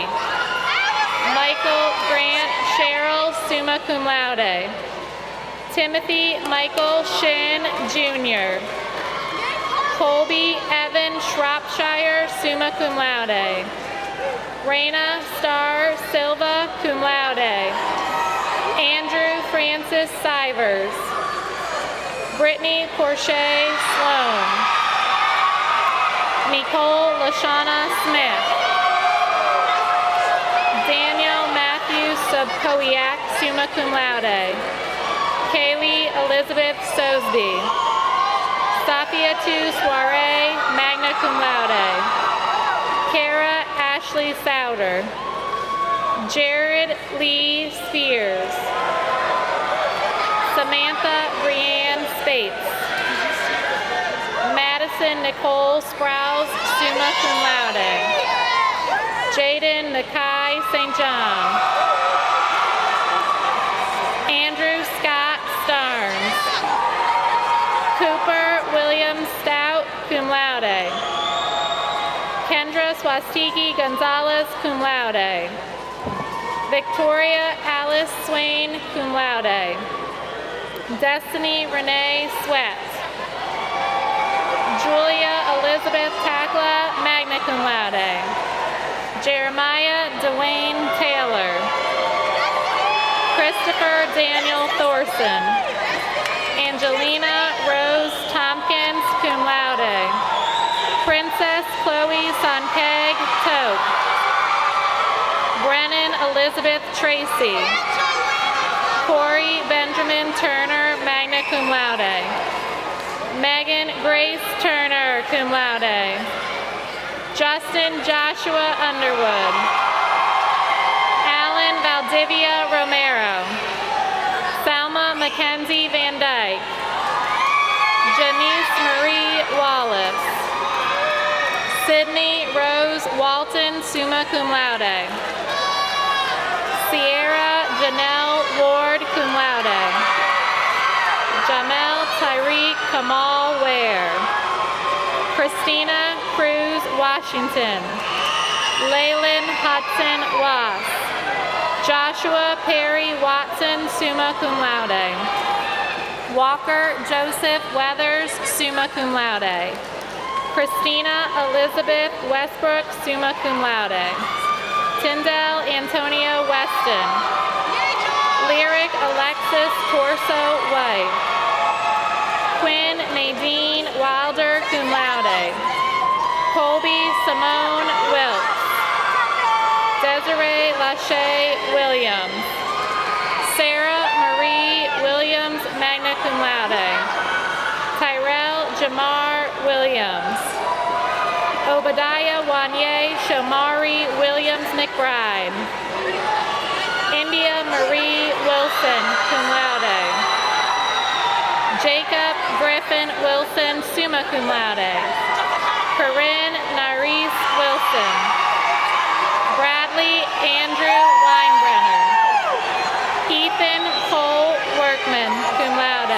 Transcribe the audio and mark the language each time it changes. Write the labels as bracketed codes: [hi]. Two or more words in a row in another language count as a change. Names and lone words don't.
[en] Michael Grant Cheryl, [la] summa cum laude. [en] Timothy Michael Shin Jr. Colby Evan Shropshire, [la] summa cum laude. [en] Raina Star Silva, [la] cum laude. [en] Andrew Francis Sivers. Brittany Porche Sloan. Nicole Lashana Smith. Daniel Matthew Subkowiak, [la] summa cum laude. [en] Kaylee Elizabeth Sosby. Safiatou Soiree, [la] magna cum laude. [en] Kara Ashley Souder. Jared Lee Spears. Samantha Brianne Spates. Madison Nicole Sprouse, [la] summa cum laude. [en] Jaden Nakai St. John. Andrew Scott Starnes. Cooper William Stout, [la] cum laude. [en] Kendra Swastiki Gonzalez, [la] cum laude. [en] Victoria Alice Swain, [la] cum laude. [en] Destiny Renee Sweat. Julia Elizabeth Takla, [la] magna cum laude. [en] Jeremiah Dwayne Taylor. Krista Christopher Daniel Thorson. Angelina Rose Tompkins, [la] cum laude. [en] Princess Chloe Sonkeg Tope. Brennan Elizabeth Tracy. Corey Benjamin Turner, [la] magna cum laude. [en] Megan Grace Turner, [la] cum laude. [en] Justin Joshua Underwood. Alan Valdivia Romero. Salma Mackenzie Van Dyke. Janice Marie Wallace. Sydney Rose Walton, [la] summa cum laude. [en] Sierra Janelle Ward, [la] cum laude. [en] Jamel Tyreek Kamal Ware. Christina Cruz Washington. Leyland Hudson Wass. Joshua Perry Watson, [la] summa cum laude. [en] Walker Joseph Weathers, [la] summa cum laude. [en] Christina Elizabeth Westbrook, [la] summa cum laude. [en] Tyndall Antonio Weston. Lyric Alexis Torso White. Quinn Nadine Wilder, [la] cum laude. [en] Colby Simone Wilkes. Desiree Lachey Williams. Sarah Marie Williams, [la] magna cum laude. [en] Tyrell Jamar Williams. Obadiah Wanye Shomari Williams McBride. India Marie Wilson, [la] cum laude. [en] Jacob Griffin Wilson, [la] summa cum laude. [en] Corinne Naris Wilson. Bradley Andrew Weinbrenner. Ethan Cole Workman, [la] cum laude.